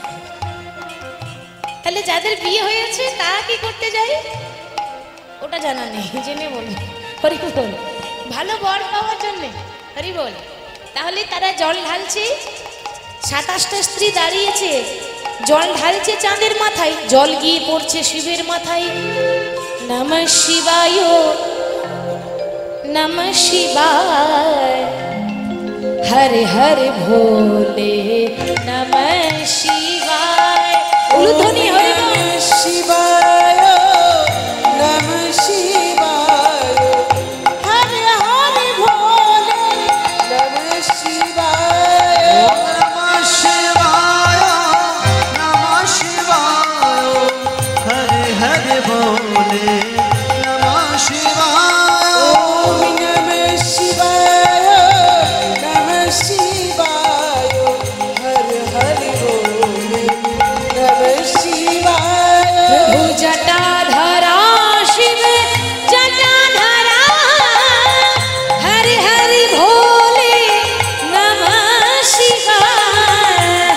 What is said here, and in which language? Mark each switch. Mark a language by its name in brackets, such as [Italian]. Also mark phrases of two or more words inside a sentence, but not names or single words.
[Bangla] তাহলে যাদের বিয়ে হয়েছে তারা কি করতে যায় ওটা জানা নেই, জেনে বলি। হরি বল। ভালো বর পাওয়ার জন্য, হরি বল। তাহলে তারা জল ঢালছে, 27টা স্ত্রী দাঁড়িয়েছে, জল ঢালছে চাঁদের মাথায়, জল গিয়ে পড়ছে শিবের মাথায়। [Sanskrit] নমঃ শিবায়, নমঃ শিবায়, [Hindi] हरे हरे भोले नमः शिवाय। [Bangla] উলুধ্বনি হরি বোল। [Hindi] शिवाय नमः शिवाय हरे हरे भोले नमः शिवाय। नमः शिवाय नमः शिवाय हरे हरे भोले नमः शिवाय। ओम नमः शिवाय नमः शिवाय हरे हरे भोले नमः शिवाय। प्रभु जटाधरा शिव जटाधरा हरि हरि भोले नमः शिवाय।